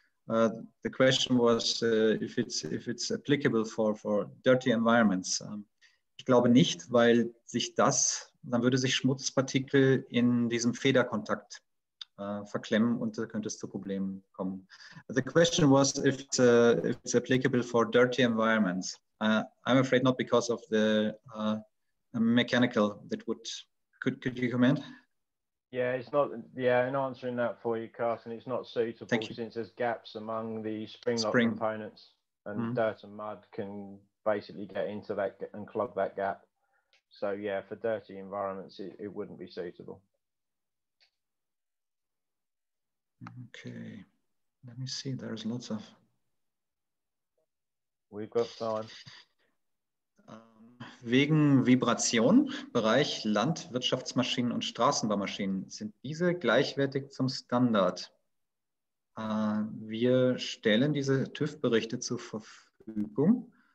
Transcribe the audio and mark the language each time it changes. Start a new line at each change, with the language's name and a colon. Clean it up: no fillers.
English: The question was if it's applicable for dirty environments.
German: Ich glaube nicht, weil dann würde sich Schmutzpartikel in diesem Federkontakt verklemmen und da könnte es zu Problemen kommen.
English: The question was if it's applicable for dirty environments. I'm afraid not, because of the mechanical that would, could you comment? Yeah, it's not, in answering that for you, Carsten, it's not suitable since there's gaps among the spring lock components, and dirt and mud can basically get into that and clog that gap. So yeah, for dirty environments, it wouldn't be suitable. Okay, let me see, there's lots of... We've got time.
German: Wegen Vibration, Bereich Landwirtschaftsmaschinen und Straßenbaumaschinen, sind diese gleichwertig zum Standard? Wir stellen diese TÜV-Berichte zur Verfügung.